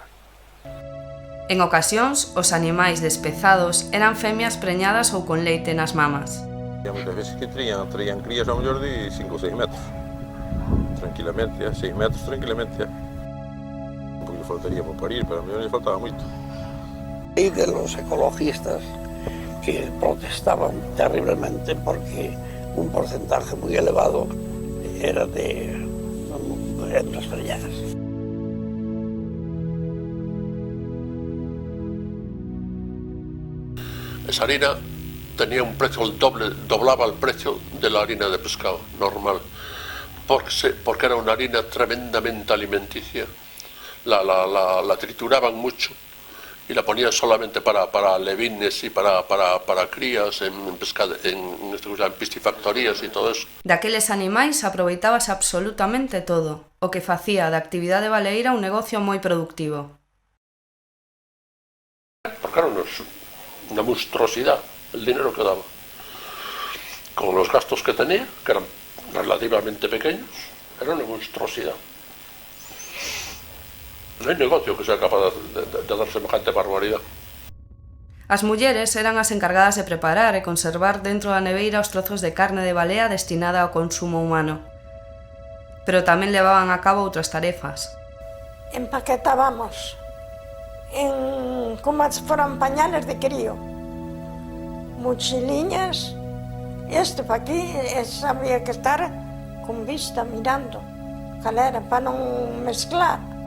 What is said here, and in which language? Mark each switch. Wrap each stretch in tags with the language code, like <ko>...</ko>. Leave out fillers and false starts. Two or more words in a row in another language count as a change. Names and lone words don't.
<gl>En ocasións, os animais despezados eran femias preñadas ou con leite nas mamas. Había moitas veces que traían crías ao mellor de 5 ou 6 metros. Tranquilamente, 6 metros tranquilamente. Un pouco faltaría para parir, pero a mellor lle faltaba moito.</gl> <es>Y de los ecologistas que protestaban terriblemente porque un porcentaje muy elevado era de hembras preñadas. Esa harina tenía un precio el doble, doblaba el precio de la harina de pescado normal, porque era una harina tremendamente alimenticia. La trituraban mucho y la ponían solamente para levines y para crías en piscifactorías y todo eso.</es> <gl>Daqueles animais aproveitábase absolutamente todo, o que facía da actividade baleeira un negocio moi productivo.</gl> <es>Porque era una monstruosidad el dinero que daba. Con los gastos que tenía, que eran relativamente pequeños, era una monstruosidad. No hay negocio que sea capaz de dar semejante barbaridad.</es> <gl>As mulleres eran as encargadas de preparar e conservar dentro da neveira os trozos de carne de balea destinada ao consumo humano. Pero tamén levaban a cabo outras tarefas. Empaquetábamos como se foran pañales de crío, mochiliñas, este pa aquí, había que estar con vista mirando cal era para non mezclar.</gl>